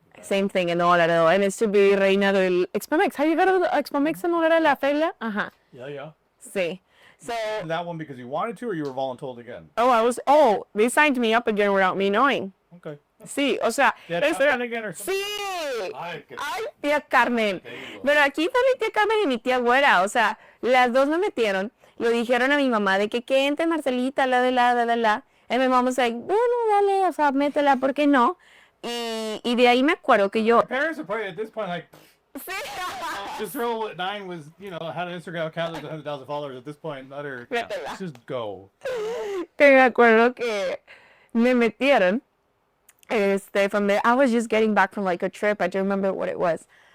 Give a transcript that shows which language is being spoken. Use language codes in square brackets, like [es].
[en] Same thing in Nuevo Laredo. And it's to be reina del Expo Mix. Have you got to the Expo Mix en Nuevo Laredo, [es] la feria? Ajá. [en] Yeah. [es] Sí. [en] So, And that one because you wanted to, or you were voluntold again? they signed me up again without me knowing. Okay. [es] Sí, o sea, [en] Yeah, again or something. [es] sí. Ay, Ay, tía Carmen. te digo. Pero aquí está mi tía Carmen y mi tía Güera. O sea, las dos me metieron. Lo dijeron a mi mamá de que entre Marcelita, la. Y mi mamá [en] was like, [es] bueno, dale, o sea, métela, ¿por qué no? Y de ahí me acuerdo que yo... [en] My parents are probably at this point like, [es] Sí. [en] this girl at 9 was, had an Instagram account with 100,000 followers. At this point, let her just go. [es] Que me acuerdo que me metieron. [en] From there, I was just getting back from like a trip. I don't remember what it was.